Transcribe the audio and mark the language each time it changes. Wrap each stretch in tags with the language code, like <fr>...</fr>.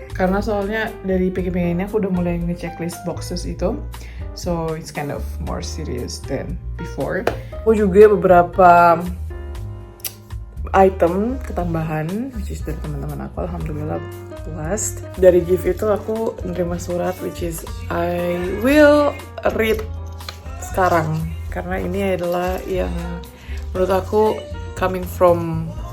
<id>Karena soalnya dari packing ini aku udah mulai nge-checklist boxes itu.</id> <en>So it's kind of more serious than before.</en> <id>Aku juga beberapa item ketambahan,</id> <en>which is</en> <id>dari teman-teman aku, alhamdulillah blessed. Dari gift itu aku nerima surat,</id> <en>which is I will read</en> <id>sekarang karena ini adalah yang menurut aku</id> <en>coming from</en>